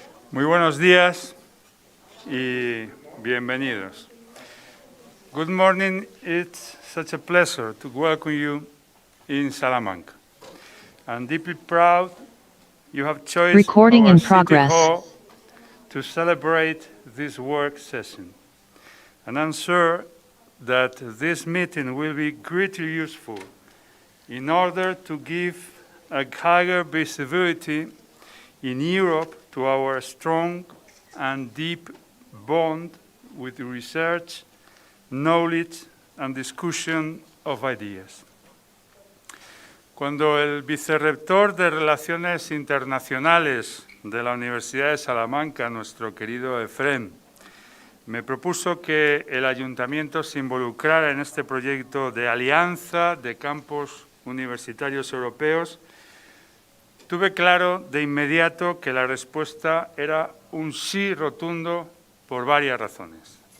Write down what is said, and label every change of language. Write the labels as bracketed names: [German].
[Spanish] Muy buenos días y bienvenidos. [English] Good morning. It's such a pleasure to welcome you in Salamanca. I'm deeply proud you have chosen Recording our in City progress. Hall to celebrate this work session. And I'm sure that this meeting will be greatly useful in order to give a higher visibility in Europe to our strong and deep bond with research, knowledge, and discussion of ideas. [Spanish] Cuando el vicerrector de Relaciones Internacionales de la Universidad de Salamanca, nuestro querido Efrén, me propuso que el ayuntamiento se involucrara en este proyecto de alianza de campos universitarios europeos, tuve claro de inmediato que la respuesta era un sí rotundo por varias razones.